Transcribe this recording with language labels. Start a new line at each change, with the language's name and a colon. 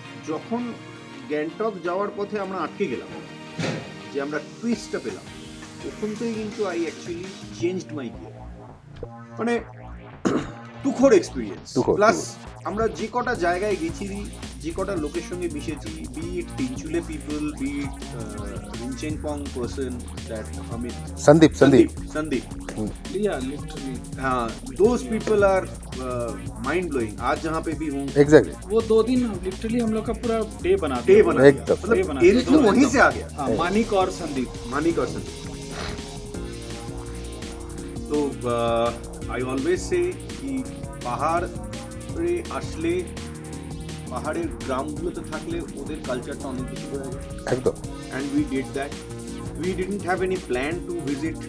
Bangla: যখন গ্যাংটক যাওয়ার পথে আমরা আটকে গেলাম, যে আমরা টুইস্টটা পেলাম, তখন থেকে কিন্তু
English: I actually changed my gear.
Bangla: মানে তুখোর এক্সপিরিয়েন্স, প্লাস আমরা যে কটা জায়গায় গেছি, যে কটা লোকের সঙ্গে মিশেছি,
English: be it Tinchuley people, be it Rinchenpong person,
Bangla: that Amit, Sandeep
Hindi: या लिटरली हाँ,
English: those people are mind blowing।
Hindi: आज जहाँ पे भी हूँ,
English: exactly,
Hindi: वो 2 दिन लिटरली हम लोग का पूरा डे बना एकदम। मतलब दिन तो वहीं से आ गया। हाँ, मानिक और संदीप। तो आई ऑलवेज से कि
Bangla: পাহাড়ে আসলে, পাহাড়ের গ্রামগুলোতে থাকলে ওদের কালচারটা অনেক বেশি বোঝা যায় একদম।
English: And we did that. We didn't have any plan to visit.